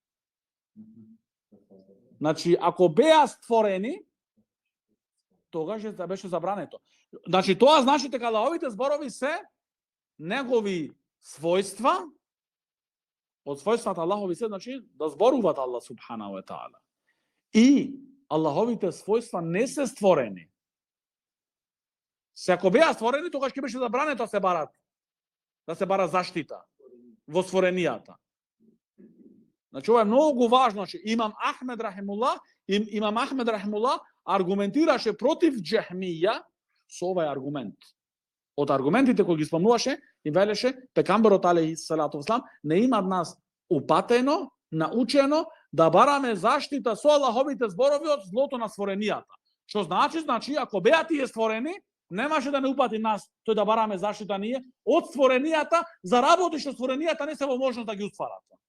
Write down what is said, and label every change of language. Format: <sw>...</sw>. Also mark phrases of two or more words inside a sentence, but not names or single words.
<mk>Значи, ако беа створени, тогаш беше забрането. Значи, тоа значи дека Аллаховите зборови се негови својства, од својствата Аллахови се, значи, да зборуваат Аллах</mk> <ar>سبحانه وتعالى.</ar> <mk>И Аллаховите својства не се створени. Се ако беа створени, тогаш ќе беше забрането да се бара заштита во створенијата. Значи, ова е многу важно. Значи, Имам Ахмед рахимуллах аргументираше против Џехмија со овај аргумент. Од аргументите кои ги спомнуваше и велеше пекамберот</mk> <ar>عليه الصلاة والسلام</ar> <mk>не има од нас упатено, научено да бараме заштита со Аллаховите зборови од злото на створенијата. Што значи, ако беа тие створени, немаше да не упати нас тој да бараме заштита ние од створенијата за работи што створенијата не се во можност да ги устварат.</mk>